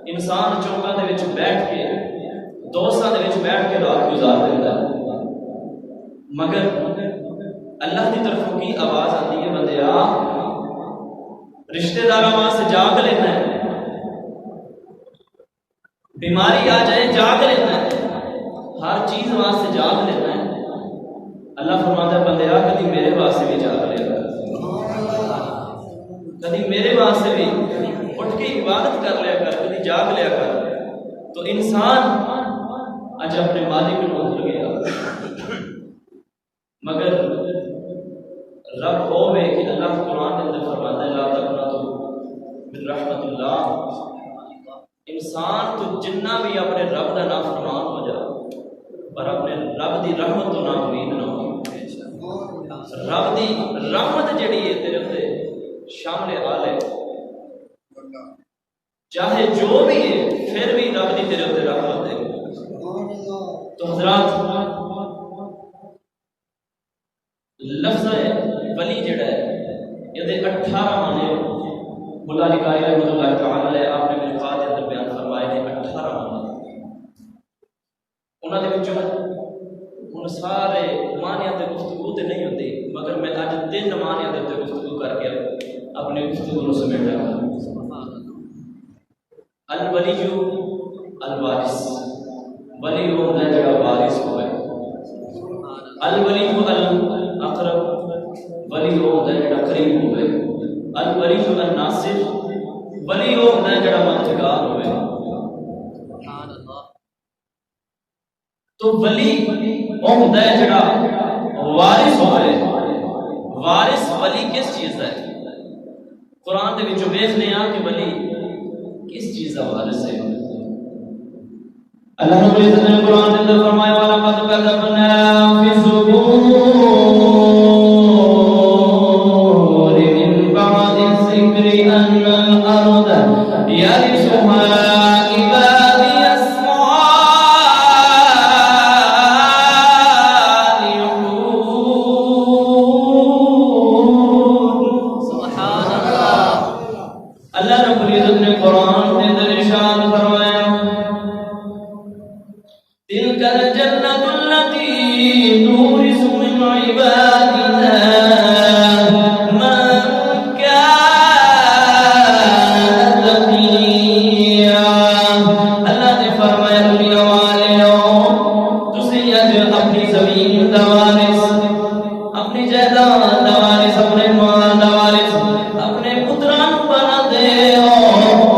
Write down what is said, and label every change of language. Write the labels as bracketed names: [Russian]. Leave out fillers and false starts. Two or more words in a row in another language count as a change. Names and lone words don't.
[Punjabi] انسان چوکاں دے وچ بیٹھ کے دوستاں دے وچ بیٹھ کے رات گزار دیتا ہے، مگر اللہ کی طرفوں کی آواز آتی ہے بندیا رشتہ داراں واسطے جاگ لینا ہے، بیماری آ جائے جاگ لینا ہے، ہر چیز واسطے جاگ لینا ہے۔ اللہ فرماتا ہے بندیا کدی میرے واسطے بھی جاگ لیا کر، کدی میرے واسطے بھی اٹھ کے عبادت کر لیا کر، کدی جاگ لیا کر۔ تو انسان اج اپنے مالک کو بھول گیا، مگر رب ہوے کہ اللہ قرآن کے اندر فرماتا ہے [Arabic] لا تقنطوا من رحمت اللہ، [Punjabi] انسان تو جنہ بھی اپنے رب کا نافرمان ہو جا پر اپنے رب دی رحمت تو نا امید نہ ہو۔ رب دی رحمت جڑی ہے تیرے تے شامل حال ہے، چاہے جو بھی ہے پھر بھی رب دی تیرے تے رحمت ہے۔ تو حضرات لفظ ولی جڑا ہے یہ 18 معنی مولا علی قاری [Arabic] رحمۃ اللہ تعالی علیہ [Punjabi] آپ نے ملفات کے اندر بیان فرمائے ہیں 18 معنی، انہاں دے وچوں ہن سارے معنیاں تے گفتگو تے نہیں ہوندی، مگر میں اج 3 معنیاں تے گفتگو کر کے اپنے گفتگو نو سمیٹا گا۔ [Arabic] الولی الوارث، [Punjabi] ولی وہ ہے جڑا وارث ہوئے، [Arabic] الولی الاقرب، [Punjabi] ولی وہ ہے جڑا قریب ہوئے، [Arabic] الولی الناصر، [Punjabi] ولی وہ ہے جڑا مددگار ہوئے۔ تو ولی وہ ہوتا ہے جڑا وارث ہوئے۔ وارث ولی کس چیز ہے؟ قرآن دے وچوں ویکھنے ہاں کہ ولی کس چیز دا وارث ہے۔ اللہ رب العزت نے قرآن کے اندر فرمایا [Arabic] وَلَقَدْ كَتَبْنَا فِي الزُّبُورِ مِن بَعْدِ الذِّكْرِ أَنَّ الْأَرْضَ يَرِثُهَا عِبَادِيَ سبحان اللہ۔ [Punjabi] اللہ رب العزت نے قرآن کے اندر ارشاد فرمایا [Arabic] تلك الجنة التي نورث من عبادنا من كان تقيا۔ [Punjabi] اللہ نے فرمایا دنیا والوں تسی اج اپنی زمین دا وارث، اپنی جائیداد دا وارث، اپنے مال دا وارث اپنے پتراں نوں بنا دے ہو۔